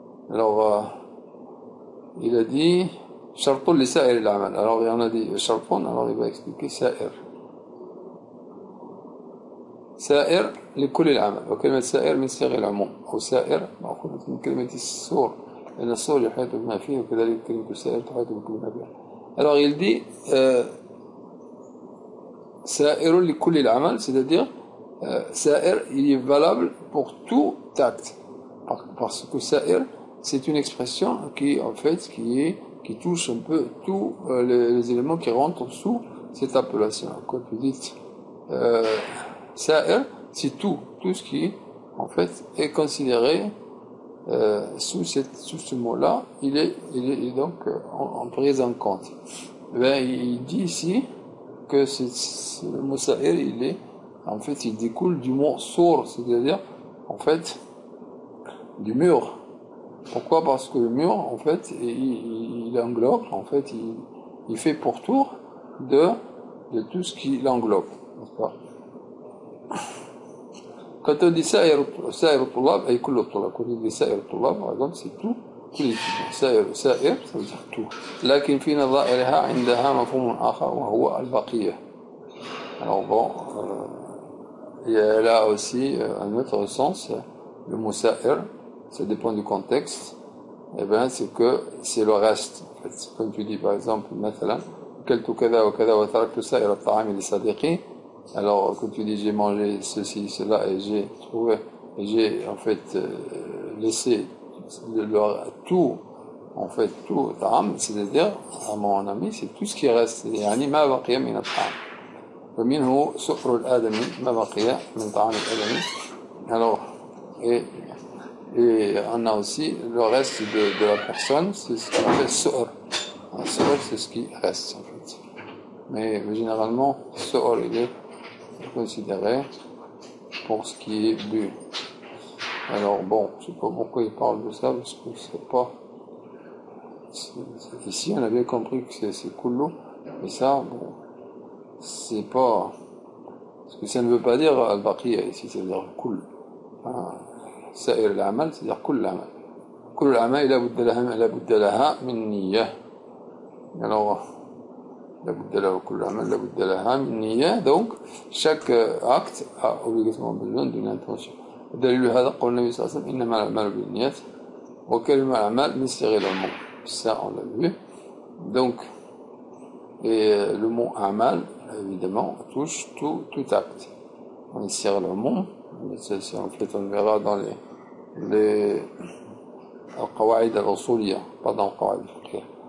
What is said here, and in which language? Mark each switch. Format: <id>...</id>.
<fr>Alors, il a dit</fr> <ar>shartul li sa'ir al-amal.</ar> <fr>Alors, il en a dit shartun, alors il va expliquer sa'ir.</fr> <ar>سائر لكل العمل, وكلمة سائر من صيغ العموم, أو سائر مأخوذة من كلمة السور, لأن السور يحيط بما فيه, وكذلك كلمة سائر تحيط بكل ما فيه.</ar> <fr>Alors il dit</fr> <ar>سائر لكل العمل,</ar> <fr>c'est-à-dire سائر, il est valable pour tout acte, parce que سائر c'est une expression qui en fait qui touche un peu tous les éléments qui rentrent sous cette appellation. Quand vous dites Sa'ir, c'est tout ce qui, en fait, est considéré sous ce mot-là, il est donc en prise en compte. Ben, il dit ici que le mot Sa'ir, il découle du mot sour, c'est-à-dire, en fait, du mur. Pourquoi? Parce que le mur, en fait, il englobe, en fait, il fait pour tour de tout ce qui l'englobe, n'est-ce pas? Quand on dit</fr> <ar>sa'ir tulab,</ar> <fr>et</fr> <ar>kullu tulab,</ar> <fr>quand on dit sa'ir tulab, par exemple, c'est سائر ça veut dire tout.</fr> <ar>لكن في نظائرها عندها مفهوم آخر وهو البقية.</ar> <fr>Alors bon, il y a là aussi un autre sens, le mot sa'ir, ça dépend du contexte, et bien c'est que c'est le reste. En fait. Comme tu dis par exemple,</fr> <ar>مثلا أكلت كذا وكذا وتركت سائر الطعام لصديقي.</ar> <fr>Alors quand tu dis j'ai mangé ceci, cela et j'ai trouvé, et j'ai en fait laissé tout, en fait tout طعام, c'est-à-dire à mon ami c'est tout ce qui reste,</fr> <ar>يعني ما بقي من الطعام. ومنه سؤر الآدمي ما بقي من طعام الآدمي.</ar> <fr>Alors et on a aussi le reste de la personne, c'est ce qu'on appelle su'ur. Su'ur c'est ce qui reste en fait. Mais généralement su'ur il est considéré pour ce qui est bu. Alors bon, je sais pas pourquoi il parle de ça, parce que c'est pas... Ici on a bien compris que c'est kullu, mais ça, bon, c'est pas... Parce que ça ne veut pas dire al-baqiya ici, ça veut dire kull.</fr> <ar>سائر العمل, c'est-à-dire كل العمل. كل الأعمال لا بد لها من نية. Alors, لا بد له كل عمل لا بد لها من نية.</ar> <fr>Donc, chaque acte a obligatoirement besoin d'une intention.</fr> <ar>دليل هذا قول النبي صلى الله عليه وسلم إنما الأعمال بالنيات وكلمة الأعمال من صيغ العموم.</ar> <fr>Ça, on l'a vu. Donc, et le mot amal, évidemment, touche tout acte. On tire le mot, c'est en fait on verra dans les</fr> <ar>القواعد الأصولية,</ar> <fr>pas dans</fr> <ar>القواعد الفقهية.</ar>